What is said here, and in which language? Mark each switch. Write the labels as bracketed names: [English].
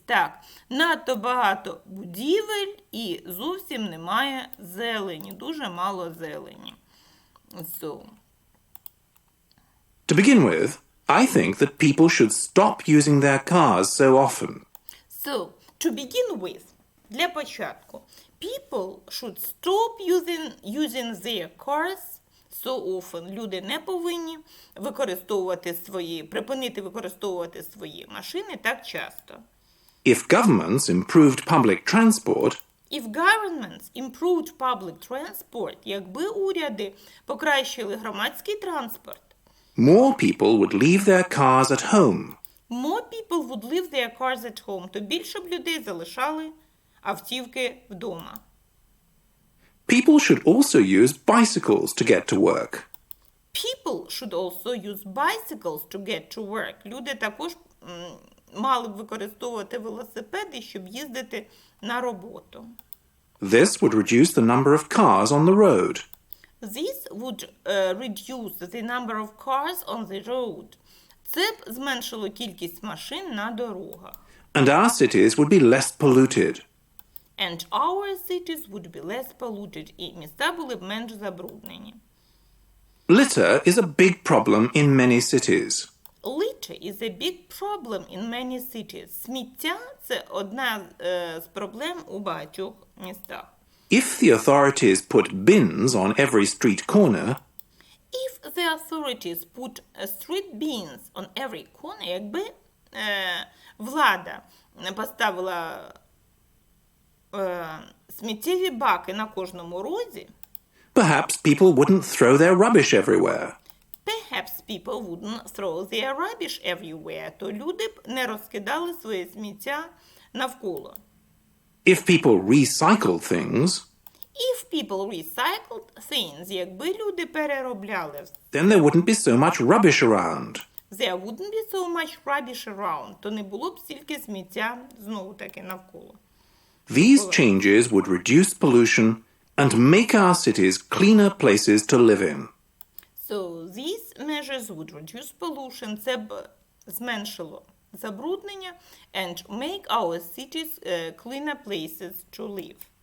[Ukrainian] Так, надто багато будівель і зовсім немає зелені, дуже мало зелені. [English] So. To begin with, I think that people should stop using their cars so often. So, to begin with, [Ukrainian] для початку, [English] people should stop using their cars so often. [Ukrainian] Люди не повинні припинити використовувати свої машини так часто. [English] If governments improved public transport, If governments improved public transport, [Ukrainian] якби уряди покращили громадський транспорт, [English] more people would leave their cars at home. More people would leave their cars at home, [Ukrainian] то більше б людей залишали автівки вдома. [English] People should also use bicycles to get to work. People should also use bicycles to get to work. [Ukrainian] Люди також мали б використовувати велосипеди, щоб їздити на роботу. [English] This would reduce the number of cars on the road. This would reduce the number of cars on the road. [Ukrainian] Це б зменшило кількість машин на дорогах. [English] And our cities would be less polluted. And our cities would be less polluted. [Ukrainian] І міста були б менш забруднені. [English] Litter is a big problem in many cities. Litter is a big problem in many cities. [Ukrainian] Сміття – це одна з проблем у багатьох містах. [English] If the authorities put bins on every street corner, If the authorities put street bins on every corner, [Ukrainian] якби влада поставила сміттєві баки на кожному розі, [English] perhaps people wouldn't throw their rubbish everywhere. perhaps people wouldn't throw their rubbish everywhere, [Ukrainian] то люди б не розкидали своє сміття навколо. [English] If people recycle things, If people recycled things, [Ukrainian] якби люди переробляли, [English] then there wouldn't be so much rubbish around. there wouldn't be so much rubbish around, [Ukrainian] то не було б стільки сміття знову-таки навколо. [English] These changes would reduce pollution and make our cities cleaner places to live in. So these measures would reduce pollution, [Ukrainian] це б зменшило забруднення, [English] and make our cities cleaner places to live.